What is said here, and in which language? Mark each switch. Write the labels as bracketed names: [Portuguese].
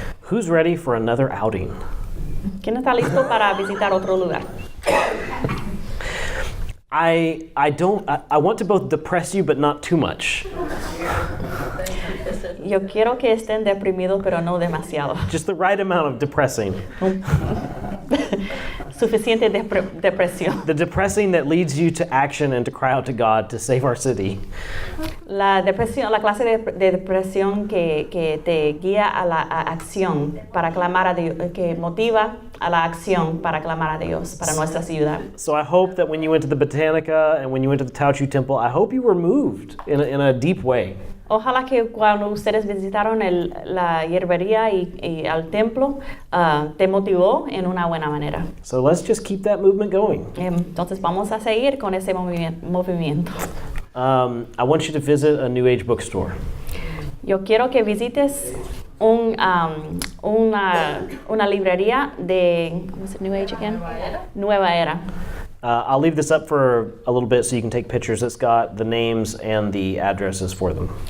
[English] Who's ready for another outing? [Spanish] ¿Quién está listo para visitar otro lugar? [English] I want to both depress you, but not too much. [Spanish] Yo quiero que estén deprimidos, pero no demasiado. [English] Just the right amount of depressing. [Spanish] Suficiente depresión. [English] The depressing that leads you to action and to cry out to God to save our city. [Spanish] La clase de depresión que te guía a la acción para clamar a Dios, que motiva a la acción para clamar a Dios para nuestra ciudad. [English] So I hope that when you went to the Botanica and when you went to the Taochu Temple, I hope you were moved in a deep way. [Spanish] Ojalá que cuando ustedes visitaron la hierbería y al templo, te motivó en una buena manera. [English] So let's just keep that movement going. [Spanish] Entonces vamos a seguir con ese movimiento. [English] I want you to visit a New Age bookstore. [Spanish] Yo quiero que visites una librería de, [English] what's it, New Age again? [Spanish] Nueva Era. [English] I'll leave this up for a little bit so you can take pictures. It's got the names and the addresses for them.